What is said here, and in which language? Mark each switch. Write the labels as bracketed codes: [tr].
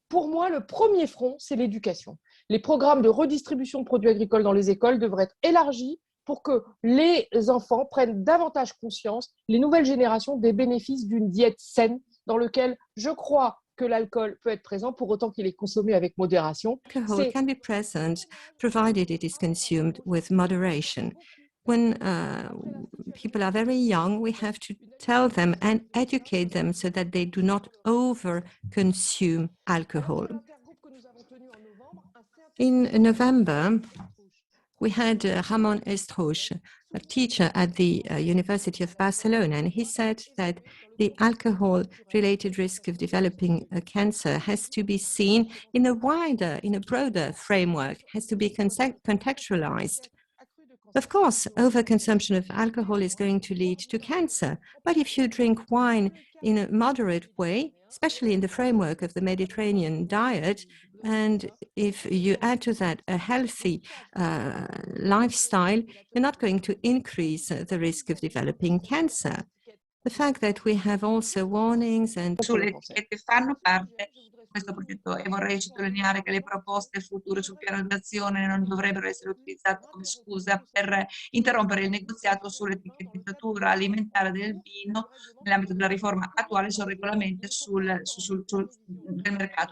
[fr] Pour moi, le premier front, c'est l'éducation. Les programmes de redistribution de produits agricoles dans les écoles devraient être élargis pour que les enfants prennent davantage conscience, les nouvelles générations, des bénéfices d'une diète saine dans laquelle je crois que l'alcool peut être présent pour autant qu'il est consommé avec modération. [en] Alcohol can be present provided it is consumed with moderation. When people are very young, we have to tell them and educate them so that they do not over-consume alcohol. In November, we had Ramon Estrouche, a teacher at the University of Barcelona, and he said that the alcohol-related risk of developing cancer has to be seen in a broader framework, has to be contextualized. Of course, overconsumption of alcohol is going to lead to cancer, but if you drink wine in a moderate way, especially in the framework of the Mediterranean diet, and if you add to that a healthy lifestyle, you're not going to increase the risk of developing cancer. The fact that we have also warnings and... [it] Sulle etichette fanno parte di questo progetto e vorrei sottolineare che le proposte future sul piano d'azione non dovrebbero essere utilizzate come scusa per interrompere il negoziato sull'etichettatura alimentare del vino nell'ambito della riforma attuale sul regolamento del mercato.